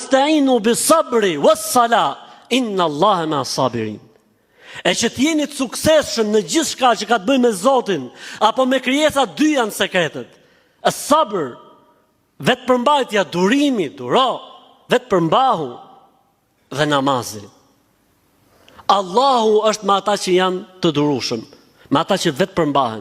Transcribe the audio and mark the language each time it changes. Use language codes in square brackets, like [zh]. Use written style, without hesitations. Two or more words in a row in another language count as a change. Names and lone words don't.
[ar] واستعينوا بالصبر والصلاة، إن الله مع الصابرين. [sq] E që t'jeni të suksesshëm në gjithë shka që ka të bëjë me Zotin, apo me krijesa, dy janë sekretet. As-sabr, vetë përmbajtja, durimi, duro, vetë përmbahu, dhe namazi. Allahu është me ata që janë të durushëm, me ata që vetë përmbahen.